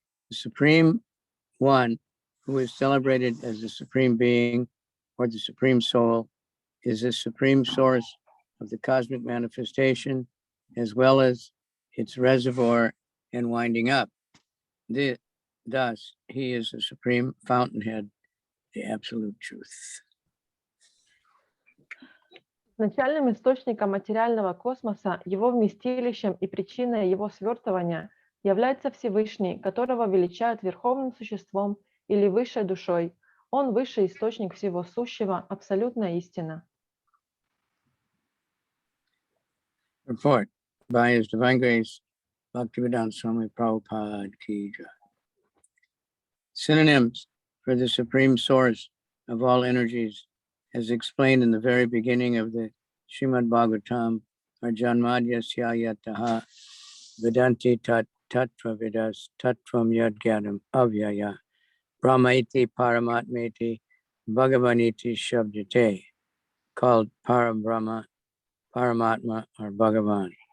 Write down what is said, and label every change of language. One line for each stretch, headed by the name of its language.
English: The Supreme One, who is celebrated as the Supreme Being or the Supreme Soul, is the Supreme Source of the cosmic manifestation, as well as its reservoir and winding up. Thus, he is the Supreme Fountainhead, the Absolute Truth.
Russian: Начальным источником материального космоса, его вместилищем и причиной его свертывания является Всевышний, которого величают верховным существом или высшей душой. Он высший источник всего сущего, абсолютная истина.
English: Report by His Divine Grace, Bhaktivedanta Swami Prabhupada
Hindi: Ki Jai.
English: Synonyms for the Supreme Source of all energies, as explained in the very beginning of the Srimad Bhagavatam, are
Sanskrit: Janmadyasya Yataha Vedanti Tattva Vidas Tattvam Yadgyatam Avyaya Brahmaiti Paramatmeti Bhagavaniti Shabdate,
English: called Parabrahma, Paramatma, or Bhagavan.